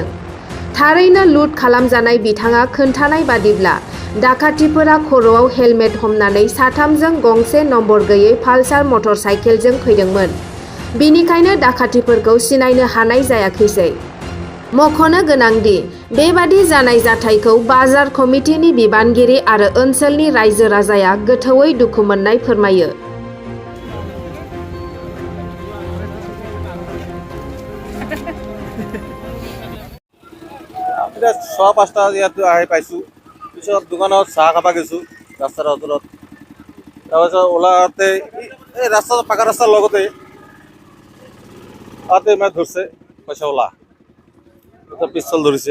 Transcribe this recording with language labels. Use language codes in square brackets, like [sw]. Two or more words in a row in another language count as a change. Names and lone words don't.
[brx] थारैनो लुट खालामजानाय बिथाङा खोन्थानाय बादिब्ला डाकातिफोरा खर'आव हेलमेट हमनानै साथामजों गंसे नम्बर गैयै पालसार मटर साइकेलजों फैदोंमोन। बिनिखायनो डाकातिफोरखौ सिनायनो हानाय जायाखैसै। मख'नो गोनांदि बेबादि जानाय जाथायखौ बाजार कमिटिनि बिबानगिरि आरो ओनसोलनि रायजो राजाया गोथौयै दुखु मोननाय फोरमायो। [as] এতিয়া 6-5টা ইয়াত আহি পাইছোঁ। পিছত দোকানত চাহ খাব গৈছোঁ ৰাস্তাৰ ওচৰত। তাৰপিছত ওলাওঁতে এই ৰাস্তা পাকা ৰাস্তাৰ লগতে তাতে মানে ধৰিছে পইচা ওলা পিস্তল ধৰিছে।